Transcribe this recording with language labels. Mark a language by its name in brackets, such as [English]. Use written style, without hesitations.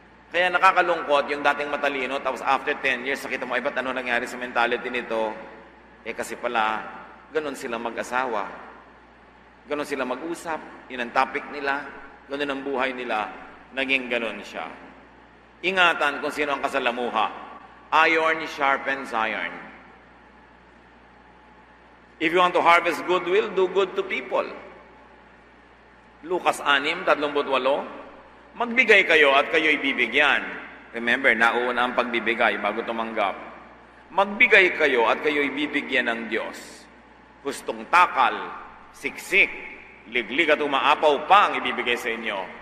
[Filipino] Kaya nakakalungkot yung dating matalino, tapos [English] after 10 years, [Filipino] nakita mo, ba't ano nangyari sa mentality nito? Kasi pala, ganun sila mag-asawa. Ganun sila mag-usap. Yun ang topic nila. Ganun ang buhay nila. Naging ganun siya. Ingatan kung sino ang kasalamuha. [English] Iron sharpens iron. If you want to harvest goodwill, do good to people. [Filipino] Lucas 6:38. Magbigay kayo at kayo'y bibigyan. Remember, nauna ang pagbibigay bago tumanggap. Magbigay kayo at kayo'y bibigyan ng Diyos. Hustong takal, siksik, liglig at umaapaw pa ang ibibigay sa inyo.